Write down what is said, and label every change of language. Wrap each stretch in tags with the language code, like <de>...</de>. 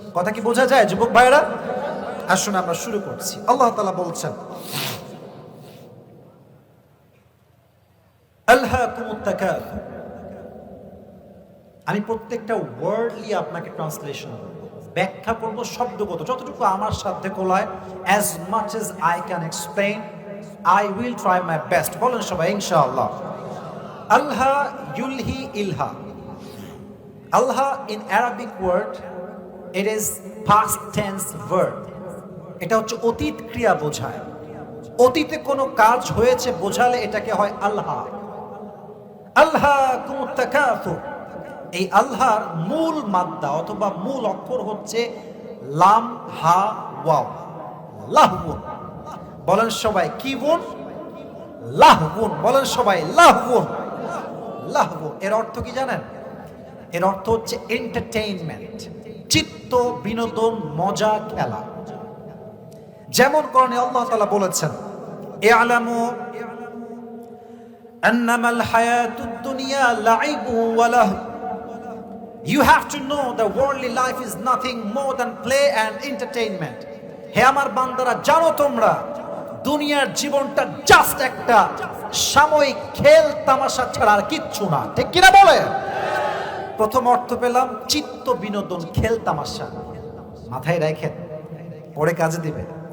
<bn>কথা কি বোঝা যায় যুবক ভাইরা? আসুন আমরা শুরু করছি। আল্লাহ তাআলা বলছেন,</bn> <ar>আলহাকুমুত তাকাসুর।</ar> <bn>আমি প্রত্যেকটা ওয়ার্ডলি আপনাকে ট্রান্সলেশন করব, ব্যাখ্যা করব শব্দগত, যতটুকু আমার সাধ্যে কোলায়।</bn> <en>as much as I can explain, I will try my best.</en> <bn>বলেন সবাই ইনশাআল্লাহ।</bn> <ar>আলহা ইউলহি ইলহা।</ar> <en>আলহা in Arabic word, it is past tense verb.</en> <bn>এটা হচ্ছে অতীত ক্রিয়া বোঝায়। অতীতে কোনো কাজ হয়েছে বোঝালে এটাকে হয় আলহা।</bn> <ar>আলহাকুমুত তাকাসুর।</ar> <bn>এই আল্লাহর মূল মাদ্দা অথবা মূল অক্ষর হচ্ছে লাম হা ওয়াও, লাহবুন। বলেন সবাই, কি বুন? লাহবুন। বলেন সবাই, লাহবুন। লাহবুন এর অর্থ কি জানেন? এর অর্থ হচ্ছে এন্টারটেইনমেন্ট, চিত্ত বিনোদন, মজা, খেলা। যেমন কোরআনে আল্লাহ তাআলা বলেছেন,</bn> <ar>ইআলামু আন্নামাল হায়াতুদ দুনিয়া লাইবু ওয়া লাহব।</ar> <en>You have to know that worldly life is nothing more than play and entertainment.</en> <bn>হে আমার বান্দারা, জানো তোমরা দুনিয়ার জীবনটা জাস্ট একটা সাময়িক খেল তামাশা ছাড়া আর কিচ্ছু না। ঠিক কিনা বলে? প্রথম অর্থ পেলাম চিত্ত বিনোদন, খেল তামাশা। মাথায় রাখেন, পরে কাজে দিবে।</bn>